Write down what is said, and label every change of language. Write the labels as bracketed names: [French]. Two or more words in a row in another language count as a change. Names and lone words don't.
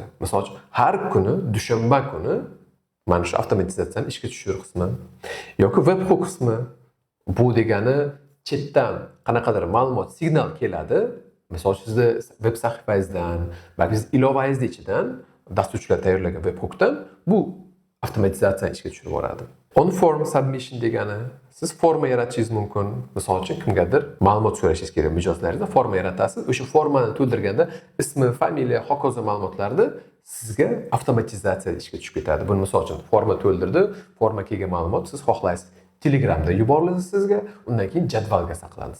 [Uzbek] Misol uchun, har kuni dushanba kuni mana shu avtomatizatsiyani ishga tushirish qismi yoki webhook qismi. Bu degani chetdan qanaqadir ma'lumot, signal keladi. Misol uchun sizni web sahifangizdan, balki siz ilovangizni ichidan dasturchilar tayyorlagan webhookdan bu avtomatizatsiyani ishga tushirib yuboradi. [English] On form submission [Uzbek] degani siz forma yaratishingiz mumkin. Misol uchun kimgadir ma'lumot so'rashingiz kerak mijozlaringizda forma yaratasiz. O'sha formani to'ldirganda ismi, familiya, hokazo ma'lumotlarni sizga avtomatizatsiya ishga tushib ketadi. Buni misol uchun forma to'ldirdi, forma kelgan ma'lumot siz xohlaysiz Telegramda yuboriladi sizga, undan keyin jadvalga saqlanadi.